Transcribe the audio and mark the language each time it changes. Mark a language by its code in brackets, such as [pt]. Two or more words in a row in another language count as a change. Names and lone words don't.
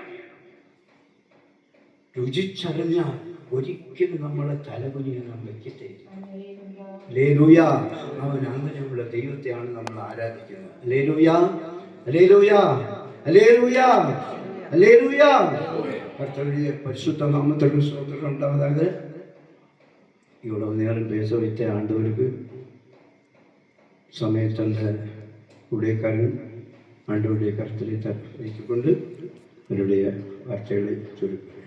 [ml] രുചിച്ചറിഞ്ഞാൽ ഒരിക്കലും നമ്മളെ തലകുനിയാൻ വെക്കത്തില്ല. ഹല്ലേലൂയ. അവൻ അങ്ങനെയുള്ള ദൈവത്തെയാണ് നമ്മൾ ആരാധിക്കുന്നത്. ഹല്ലേലൂയ, ഹല്ലേലൂയ, ഹല്ലേലൂയ, ഹല്ലേലൂയ. കർത്താവിന്റെ പരിശുദ്ധ നാമത്തിന് സ്തോത്രം ഉണ്ടാവதாக. [ta] இவ்வளவு நேரம் பேச வைத்த ஆண்டவருக்கு சமயத்தந்த ஊழியக்காரன் ஆண்டவருடைய கருத்திலே வைத்துக்கொண்டு என்னுடைய வார்த்தைகளை